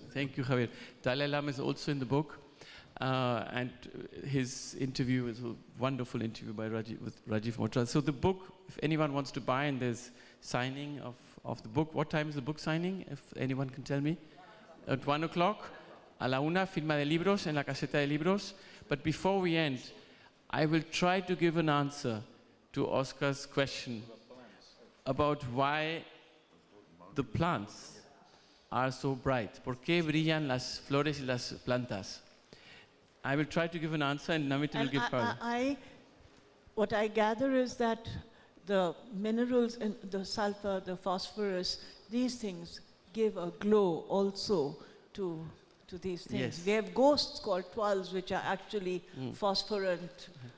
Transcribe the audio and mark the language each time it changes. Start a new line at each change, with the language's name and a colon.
English: Thank you, Javier. Dalai Lama is also in the book. And his interview is a wonderful interview with Rajiv Motral. So the book, if anyone wants to buy, and there's signing of of the book. What time is the book signing, if anyone can tell me? At 1 o'clock.
Spanish: A la una, firma de libros en la caseta de libros.
English: But before we end, I will try to give an answer to Óscar's question about why the plants are so bright.
Spanish: ¿Por qué brillan las flores y las plantas?
English: I will try to give an answer and Namita will give her. What I gather is that the minerals, and the sulfur, the phosphorus, these things give a glow also to these things. Yes. We have ghosts called twirls, which are actually phosphorant.